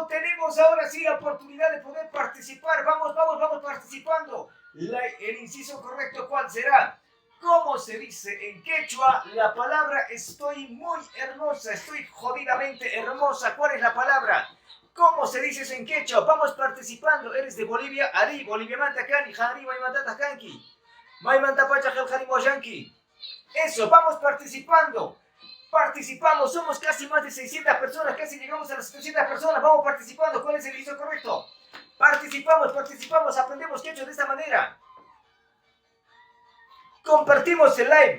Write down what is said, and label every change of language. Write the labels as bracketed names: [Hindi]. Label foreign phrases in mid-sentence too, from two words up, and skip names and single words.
[Spanish] Tenemos ahora sí la oportunidad de poder participar. Vamos participando. El inciso correcto, ¿cuál será? ¿Cómo se dice en quechua la palabra estoy muy hermosa? Estoy jodidamente hermosa. ¿Cuál es la palabra? ¿Cómo se dice eso en quechua? Vamos participando. ¿Eres de Bolivia? [Quechua] Ari, Bolivia Mantacani, Jari, Maimantatakanki. Maimantapacha, Jari, Moyanki. [Spanish] Eso, vamos participando. Participamos, somos casi más de 600 personas, casi llegamos a las 700 personas. Vamos participando. ¿Cuál es el inciso correcto? Participamos, aprendemos quechua de esta manera. Compartimos el live.